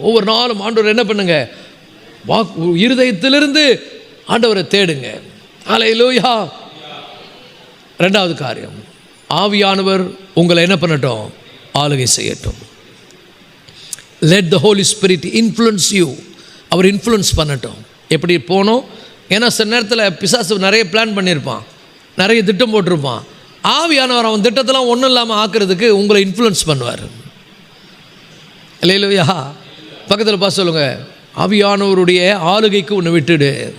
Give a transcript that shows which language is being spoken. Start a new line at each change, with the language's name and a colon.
Tamil: ஒவ்வொரு நாளும் ஆண்டவர் என்ன பண்ணுங்க? இருதயத்திலிருந்து ஆண்டவரை தேடுங்க. அல்லேலூயா. ரெண்டாவது காரியம், ஆவியானவர் உங்களை என்ன பண்ணட்டும்? ஆளுகை செய்யட்டும்.
English: Let the Holy Spirit influence you.
Tamil: Our influence பண்ணட்டும். எப்படி போனோம்? ஏன்னா சில நேரத்தில் பிசாசு நிறைய பிளான் பண்ணியிருப்பான், நிறைய திட்டம் போட்டிருப்பான். ஆவியானவர் அவன் திட்டத்தெல்லாம் ஒன்றும் இல்லாமல் ஆக்கிறதுக்கு உங்களை இன்ஃப்ளூயன்ஸ் பண்ணுவார். அல்லேலூயா. பக்கத்தில் பார்த்து சொல்லுங்கள், ஆவியானவருடைய ஆளுகைக்கு உன்னை விட்டுடு.